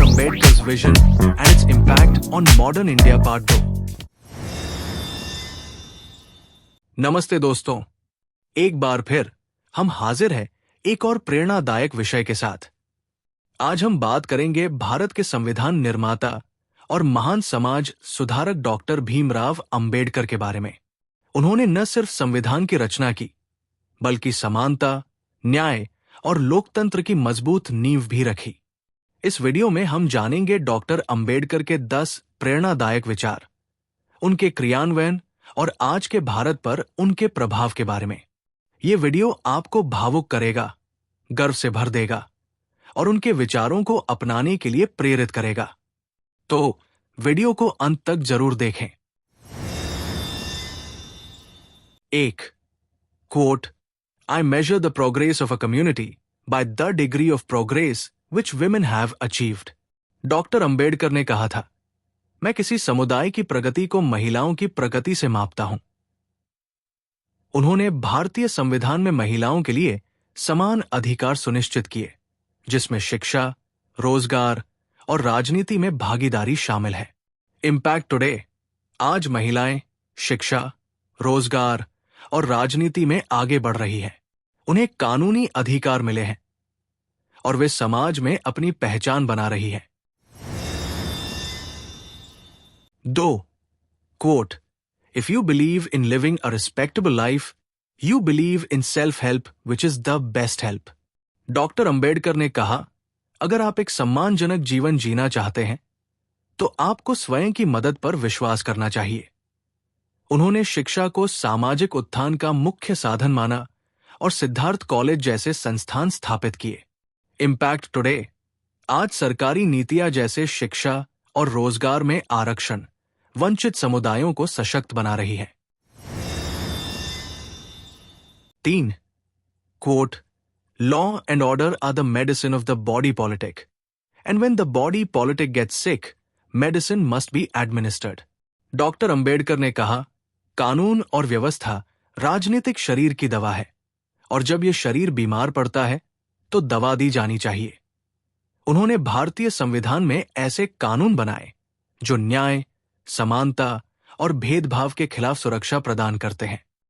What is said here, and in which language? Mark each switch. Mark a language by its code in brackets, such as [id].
[en] Ambedkar's vision and its impact on modern India Part 2। [hi] नमस्ते दोस्तों, एक बार फिर हम हाजिर हैं एक और प्रेरणादायक विषय के साथ। आज हम बात करेंगे भारत के संविधान निर्माता और महान समाज सुधारक डॉक्टर भीमराव अंबेडकर के बारे में। उन्होंने न सिर्फ संविधान की रचना की, बल्कि समानता, न्याय और लोकतंत्र की मजबूत नींव भी रखी। इस वीडियो में हम जानेंगे डॉक्टर अंबेडकर के 10 प्रेरणादायक विचार, उनके क्रियान्वयन और आज के भारत पर उनके प्रभाव के बारे में। ये वीडियो आपको भावुक करेगा, गर्व से भर देगा और उनके विचारों को अपनाने के लिए प्रेरित करेगा। तो वीडियो को अंत तक जरूर देखें। 1. [en] Quote, I measure the progress of a community by the degree of progress which women have achieved। [hi] Doctor Ambedkar ने कहा था, मैं किसी समुदाय की प्रगति को महिलाओं की प्रगति से मापता हूं। उन्होंने भारतीय संविधान में महिलाओं के लिए समान अधिकार सुनिश्चित किए, जिसमें शिक्षा, रोजगार और राजनीति में भागीदारी शामिल है। [en] impact today, [hi] आज महिलाएं शिक्षा, रोजगार और राजनीति में आगे बढ़ रही हैं। उन्हें कानूनी अधिकार मिले हैं और वे समाज में अपनी पहचान बना रही हैं। 2. [en] Quote, If you believe in living a respectable life, you believe in self-help, which is the best help। [hi] Doctor Ambedkar ने कहा, अगर आप एक सम्मानजनक जीवन जीना चाहते हैं, तो आपको स्वयं की मदद पर विश्वास करना चाहिए। उन्होंने शिक्षा को सामाजिक उत्थान का मुख्य साधन माना और सिद्धार्थ कॉलेज जैसे संस्थान स्थापित किए। [en] impact today, [hi] आज सरकारी नीतियां जैसे शिक्षा और रोजगार में आरक्षण वंचित समुदायों को सशक्त बना रही है। 3. [en] Quote, Law and order are the medicine of the body politic, and when the body politic gets sick, medicine must be administered। [hi] Doctor Ambedkar ने कहा, कानून और व्यवस्था राजनीतिक शरीर की दवा है, और जब यह शरीर बीमार पड़ता है तो दवा दी जानी चाहिए। उन्होंने भारतीय संविधान में ऐसे कानून बनाए जो न्याय, समानता और भेदभाव के खिलाफ सुरक्षा प्रदान करते हैं।